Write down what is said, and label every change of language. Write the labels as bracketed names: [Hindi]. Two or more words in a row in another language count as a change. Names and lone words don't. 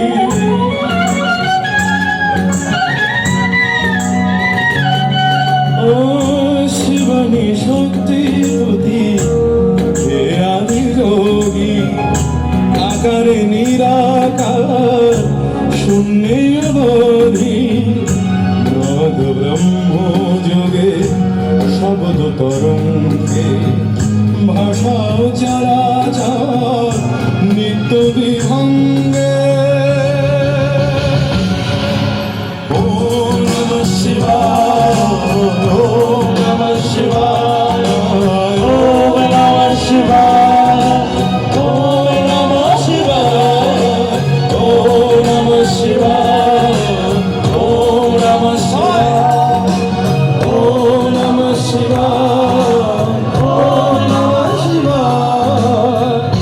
[Bangla] ও শিবানী শক্তিপতি হে আদি যোগী আকারে নিরাকার শূন্য অবধি। নদ ব্রহ্ম যোগে শব্দ তরঙ্গে ভাষা চরাচর নিত্য বিভঙ্গে। [Sanskrit] ওম নমঃ শিবায়, ওম নমঃ শিবায়, ওম নমঃ শিবায়, ওম নমঃ শিবায়, ওম নমঃ শিবায়, ওম নমঃ শিবায়, ওম নমঃ শিবায়, ওম নমঃ শিবায়।